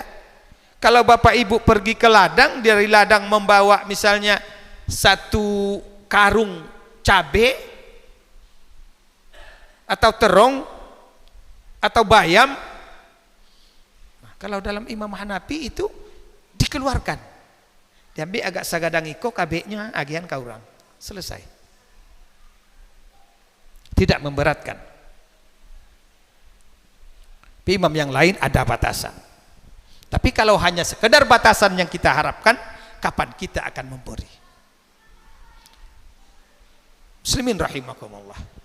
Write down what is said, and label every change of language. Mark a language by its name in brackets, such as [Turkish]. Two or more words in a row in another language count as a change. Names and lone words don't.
[Indonesian] Kalau bapak ibu pergi ke ladang, dari ladang membawa misalnya 1 karung cabai atau terong atau bayam, kalau dalam Imam Hanafi itu dikeluarkan, diambil agak [Minangkabau] sagadang iko kabeknya agian kaurang, [Indonesian] selesai, tidak memberatkan. Tapi imam yang lain ada batasan. Tapi kalau hanya sekedar batasan yang kita harapkan, kapan kita akan memberi? [Arabic] Muslimin rahimakumullah.